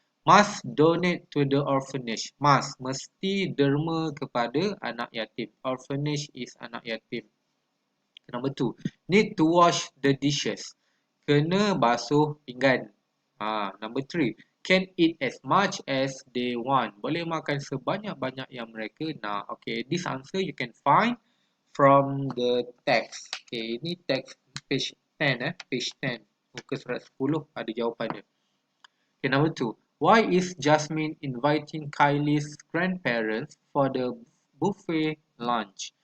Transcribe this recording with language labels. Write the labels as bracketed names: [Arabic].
[English] Must donate to the orphanage. [Malay] Mesti derma kepada anak yatim. [English] Orphanage is [Malay] anak yatim. [English] Number 2. Need to wash the dishes. [Malay] Kena basuh pinggan. [English] Number 3. Can eat as much as they want. [Malay] Boleh makan sebanyak-banyak yang mereka nak. [English] Okay, this answer you can find from the text. Okay, ini text page 10 page 10. [Malay] Muka surat 10 ada jawapannya. [English] Okay, number 2. Why is Jasmine inviting Kylie's grandparents for the buffet lunch?